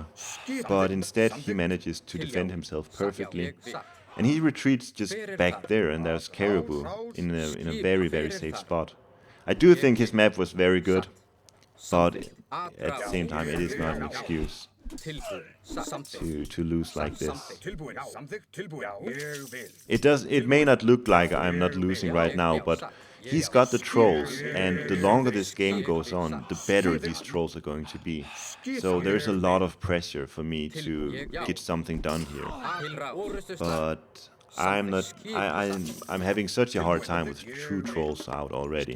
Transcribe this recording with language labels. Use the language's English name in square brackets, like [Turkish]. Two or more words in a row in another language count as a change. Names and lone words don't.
[English] But instead, he manages to defend himself perfectly, and he retreats just back there, and there's Caribou in a very, very safe spot. I do think his map was very good, but at the same time, it is not an excuse to lose like this. [Icelandic] Tilbúin. Já. Samþykkt. Tilbúin. Já. Ég vil. [English] It may not look like I'm not losing right now, but he's got the trolls, and the longer this game goes on, the better these trolls are going to be. So there's a lot of pressure for me to get something done here. But I'm having such a hard time with 2 trolls out already.